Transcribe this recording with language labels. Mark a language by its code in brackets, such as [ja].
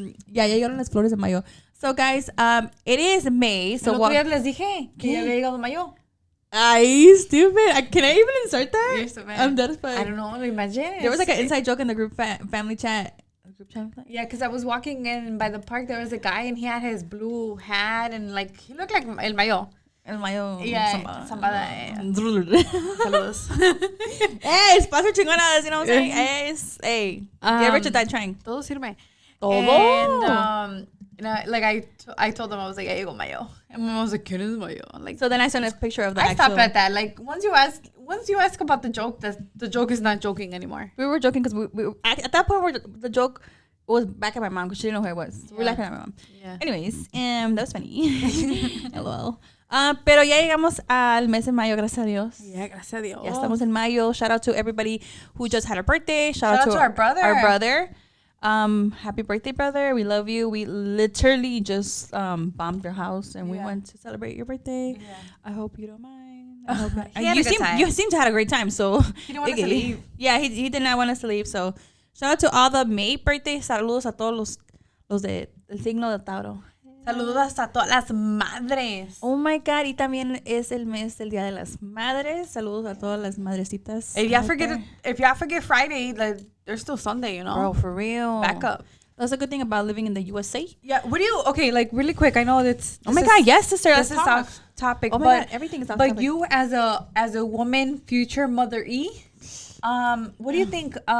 [es] Ya llegaron las flores de mayo. [en] So guys, it is May. So [es] el otro día les dije que ya había llegado mayo. [en] Ay, stupid. Can I even insert that? You're so bad. I'm dead as fuck. I don't know. Imagine. There was like an inside joke in the group family chat. Group chat? Yeah, because I was walking in by the park. There was a guy and he had his blue hat and like he looked like el mayo. El mayo. Yeah, sambada. Saludos. Hey, [es] espacio chingonas. [en] You know what I'm saying? Hey, get rich or die trying. [es] Todo sirve. Todo. [en] And like I told them I was like, [es] ya llegó mayo. [en] And my mom was like, [es] ¿quién es mayo? [en] Like, So then I sent a picture of the I actual. stopped at that. Like once you ask about the joke, the joke is not joking anymore. We were joking because we at that point the joke was back at my mom because she didn't know who I was. So we were laughing at my mom. Yeah. Anyways, that was funny. LOL. [es] Pero ya llegamos al mes de mayo, gracias a Dios. Yeah, gracias a Dios. Ya estamos en mayo. [en] Shout out to everybody who just had a birthday. Shout out to our brother. Our brother. Happy birthday, brother. We love you. We literally just bombed your house and we went to celebrate your birthday. Yeah. I hope you don't mind. I hope He had a good time. You seem to have a great time. So He didn't want us to leave. Yeah, he did not want us to leave. So shout out to all the May birthdays. [es] Saludos a todos los de el signo de Tauro. Saludos a todas las madres. [en] Oh my God, [es] y también es el mes del Día de las Madres. Saludos a todas las madrecitas. [en] If y'all forget Friday, like there's still Sunday, you know. Bro, for real. Back up. That's a good thing about living in the USA. Yeah. What do you? Okay, like really quick. I know that's. Oh my God, yes, sister. This is talk. off topic. Oh my God, everything is off But topic. you as a woman, future mother what do you think?